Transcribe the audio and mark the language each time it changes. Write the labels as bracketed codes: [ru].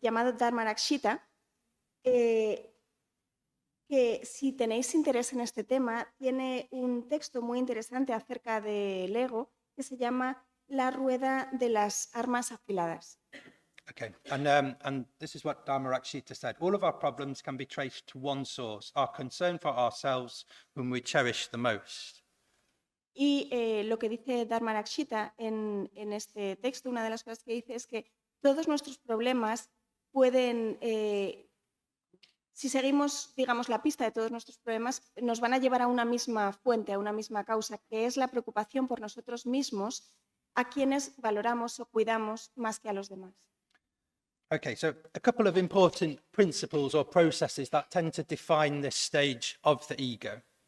[es] Llamado Dharmarakshita, que si tenéis interés en este tema, tiene un texto muy interesante acerca del ego que se llama La rueda de las armas afiladas. [en] Okay, and this is what Dharmarakshita said. All of our problems can be traced to one source, our concern for ourselves, whom we cherish the most. [es] Y lo que dice Dharmarakshita en este texto, una de las cosas que dice es que todos nuestros problemas pueden, si seguimos, digamos, la pista de todos nuestros problemas, nos van a llevar a una misma fuente, a una misma causa, que es la preocupación por nosotros mismos, a quienes valoramos o cuidamos más que a los demás. [en] Okay, so a couple of important principles or processes that tend to define this stage of the ego.